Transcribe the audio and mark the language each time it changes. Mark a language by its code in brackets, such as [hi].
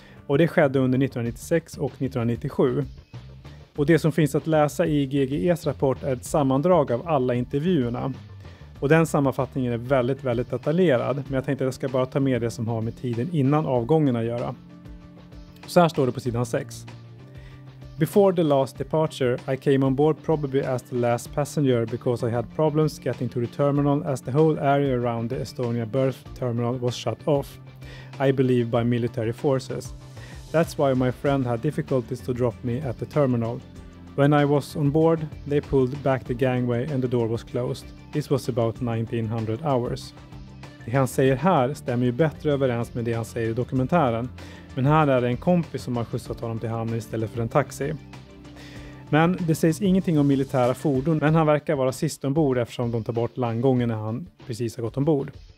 [sv] Och det skedde under 1996 och 1997. Och det som finns att läsa i GGEs rapport är ett sammandrag av alla intervjuerna. Och den sammanfattningen är väldigt, väldigt detaljerad, men jag tänkte att jag ska bara ta med det som har med tiden innan avgången att göra. Så här står det på sidan 6. [en] Before the last departure, I came on board probably as the last passenger because I had problems getting to the terminal as the whole area around the Estonia berth terminal was shut off, I believe by military forces. That's why my friend had difficulties to drop me at the terminal. When I was on board, they pulled back the gangway and the door was closed. This was about 1900 hours. [sv] Det han säger här stämmer ju bättre överens med det han säger i dokumentären. Men här är det en kompis som har skjutsat honom till hamnen istället för en taxi. Men det sägs ingenting om militära fordon, men han verkar vara sist ombord eftersom de tar bort landgången när han precis har gått ombord.